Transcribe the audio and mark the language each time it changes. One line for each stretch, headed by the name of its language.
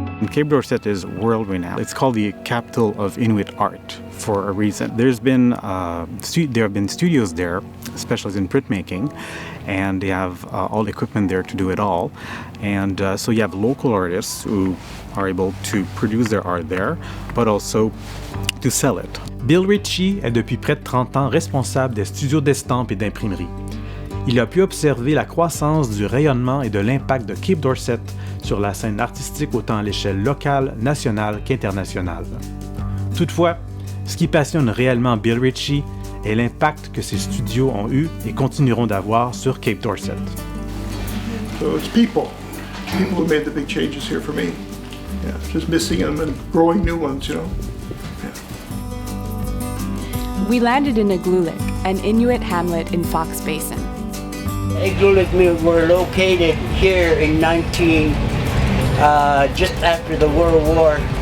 English: Cape Dorset is world-renowned. It's called the capital of Inuit art for a reason. There have been studios there, specialized in printmaking, and they have all the equipment there to do it all. And so you have local artists who are able to produce their art there, but also to sell it.
French: Bill Ritchie est depuis près de 30 ans responsable des studios d'estampes et d'imprimerie. Il a pu observer la croissance du rayonnement et de l'impact de Cape Dorset sur la scène artistique autant à l'échelle locale, nationale qu'internationale. Toutefois, ce qui passionne réellement Bill Ritchie est l'impact que ces studios ont eu et continueront d'avoir sur Cape Dorset.
English: So it's people who made the big changes here for me. Yeah, just missing them and growing new ones, Yeah. We landed in Iqaluit, an Inuit hamlet in Fox Basin. Iqaluit were located here in just after the World War.